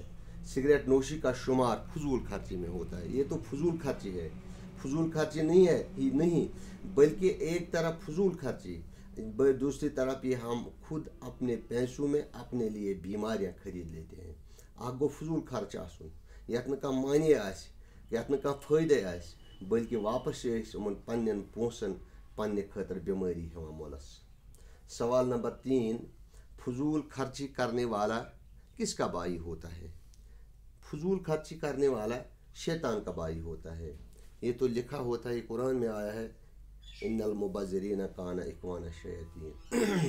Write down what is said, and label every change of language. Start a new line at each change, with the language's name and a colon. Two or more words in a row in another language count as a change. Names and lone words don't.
Urdu: سگریٹ نوشی کا شمار فضول خرچی میں ہوتا ہے. یہ تو فضول خرچی ہے، فضول خرچی نہیں ہے ہی نہیں، بلکہ ایک طرف فضول خرچی، دوسری طرف یہ ہم خود اپنے پیسوں میں اپنے لیے بیماریاں خرید لیتے ہیں.
Kashmiri: आगो फजूल खर्च आसुन, यत न कम मानी आसि, यत न कम फायदे आसि, बल्कि वापस उन पन्नन पोसन पन्ने खतर बीमारी हेवान मोलस।
Urdu: سوال نمبر 3، فضول خرچی کرنے والا کس کا بھائی ہوتا ہے. فضول خرچی کرنے والا شیطان کا بھائی ہوتا ہے. یہ تو لکھا ہوتا ہے، قرآن میں آیا ہے,
Arabic: إنّ المبذّرين كانوا إخوان الشياطين.